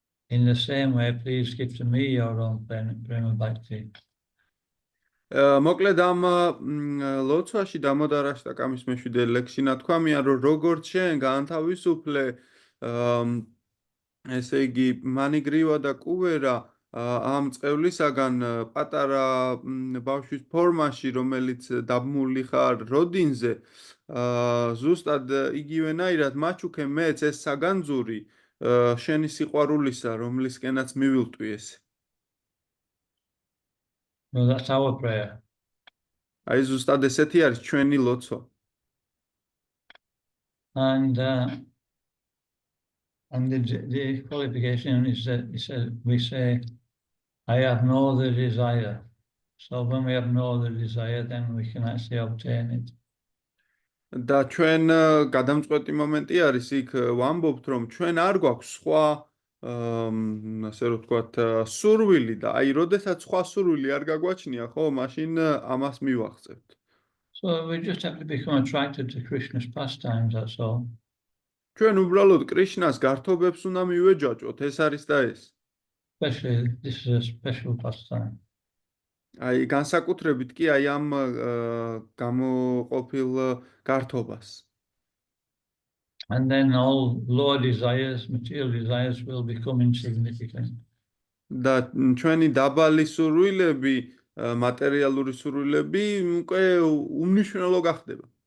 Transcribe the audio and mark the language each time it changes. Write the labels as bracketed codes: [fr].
[en] In the same way, please give to me your own prema bhakti. [ka] მოკლედ ამ ლოცვაში დამოდარაშტაკამის მეშვიდე ლექსში ნათქვამია, რომ როგორც შენ განთავისუფლე ესე იგი მანიგრივა და კუვერა ამ წევლისაგან პატარა ბავშვის ფორმაში, რომელიც დაბმული ხარ როდინზე, ზუსტად იგივენაირად მაჩუქე მეც ეს საგანძური შენი სიყვარულისა, რომლისკენაც მივილტვი ეს. [en] Well, that's our prayer. [ka] აი ზუსტად ესეთი არის ჩვენი ლოცვა. [en] And the qualification is that we say, I have no other desire. So when we have no other desire, then we can actually obtain it. [ka] და ჩვენ გადამწყვეტი მომენტი არის იქ ვამბობთ, რომ ჩვენ არ გვაქვს სხვა ასე რომ ვთქვათ სურვილი და აი როდესაც სხვა სურვილი არ გაგვაჩნია, ხო, მაშინ ამას მივახცევთ. [en] So we just have to become attracted to Krishna's pastimes, that's all. [ka] ჩვენ უბრალოდ კრიშნას გართობებს უნდა მივეჯაჭვოთ, ეს არის და ეს. [en] Especially, this is a special pastime. [ka] აი განსაკუთრებით კი აი ამ გამოყოფილ გართობას. [en] And then all lower desires, material desires will become insignificant. [ka] და ჩვენი დაბალი სურვილები, მატერიალური სურვილები უკვე უმნიშვნელო გახდება.